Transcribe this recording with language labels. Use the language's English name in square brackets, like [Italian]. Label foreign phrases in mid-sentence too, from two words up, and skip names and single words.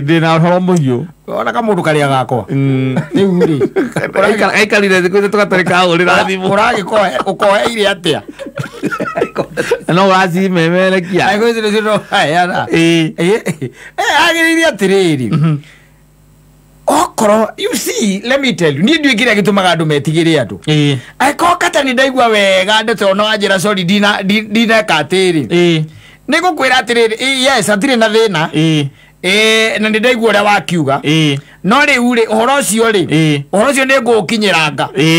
[Kikuyu] ndina uhoro muhiu ona kamundu karia gakwa riu ri aikarire thiku ithe tugatarika hurira thimu ukoheire atia no uracimemerekia aigwiciriciro ayana agirire atiriri okoro [English] you see let me tell you [Kikuyu] ni ndu ikiria gitumaga andu metigire andu aiko kata ni ndaigua wega ndeto no ajira sorry dina katiri ni gukwira atiriri yes atire na thina na ndi ndaigua uria wakiuga no riu ri uhoro ucio ri uhoro ucio ni ngukinyiranga